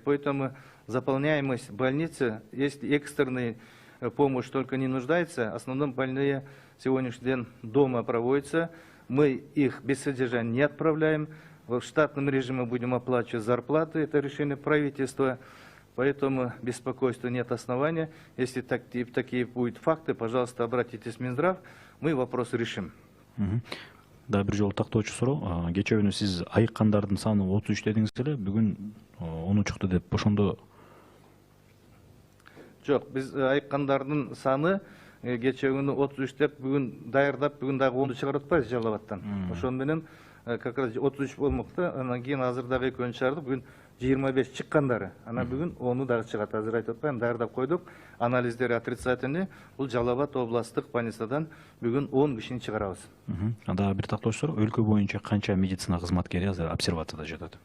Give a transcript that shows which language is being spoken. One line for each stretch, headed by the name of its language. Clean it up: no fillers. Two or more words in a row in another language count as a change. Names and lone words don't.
Russian: Поэтому заполняемость больницы, если экстренная помощь только не нуждается, в основном больные сегодняшний день дома проводятся, мы их без содержания не отправляем, в штатном режиме будем оплачивать зарплаты, это решение правительства. Поэтому беспокойства нет основания. Если такие будут факты, пожалуйста, обратитесь в Минздрав, мы вопрос решим.
Kyrgyz: Да, бир жолу тактоочу суроо. Кечээ күнү сиз айыккандардын саны 33 дедиңиз эле, бүгүн 10 чыкты деп ошондо. Жок, биз айыккандардын саны кечээ күнү 33 деп бүгүн даярдап, бүгүн дагы 10 чыгарып атпайбыз Жалал Абадтан. Ошон менен
Russian: как раз
Kyrgyz: 33 болмокто, анан кийин азыр дагы экөөнү чыгардык, бүгүн 25 чыккандары. Анан бүгүн 10 дагы чыгат. Азыр айтып атпайм, даярдап койдук. Анализдери отрицательный. Бул Жалал Абад областтык больницадан бүгүн 10 кишини чыгарабыз. Анда бир тактоочу суроо, өлкө боюнча канча медицина кызматкери азыр обсервацияда жатат?